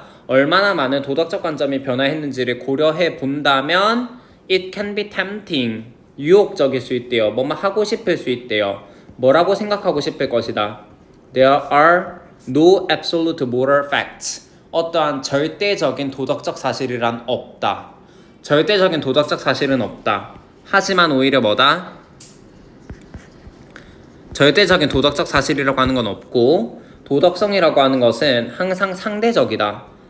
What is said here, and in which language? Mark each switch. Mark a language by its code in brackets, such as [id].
[ko] 얼마나 많은 도덕적 관점이 변화했는지를 고려해 본다면 [en] it can be tempting [ko] 유혹적일 수 있대요. 뭐뭐 하고 싶을 수 있대요. 뭐라고 생각하고 싶을 것이다. [en] There are no absolute moral facts. [ko] 어떠한 절대적인 도덕적 사실이란 없다. 절대적인 도덕적 사실은 없다. 하지만 오히려 뭐다? 절대적인 도덕적 사실이라고 하는 건 없고 도덕성이라고 하는 것은 항상 상대적이다.